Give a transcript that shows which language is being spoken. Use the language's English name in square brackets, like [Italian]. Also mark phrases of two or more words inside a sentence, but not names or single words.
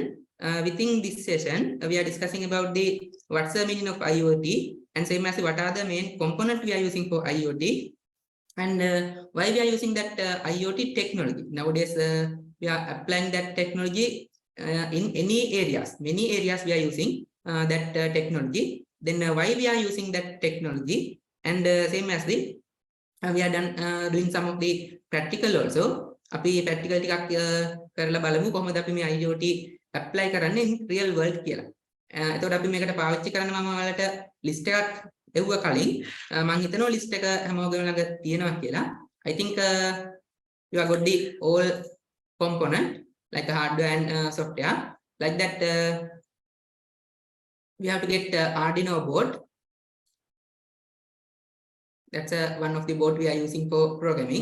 [English] Within this session, we are discussing about what's the meaning of IoT, and same as what are the main components we are using for IoT, and why we are using that IoT technology. Nowadays, we are applying that technology in any areas. Many areas we are using that technology. Then why we are using that technology, and same as we are done doing some of the practical also. [Sinhala] අපි practical ටිකක් කරලා බලමු කොහොමද අපි මේ IoT apply කරන්නේ [English] in real world [Sinhala] කියලා. එතකොට අපි මේකට පාවිච්චි කරන්න මම ඔයාලට list එකක් එව්වා කලින්. මම හිතනවා list එක හැමෝගෙම ළඟ තියෙනවා කියලා. [English] I think you have got the all component like hardware and software. Like that we have to get Arduino board. That's one of the board we are using for programming.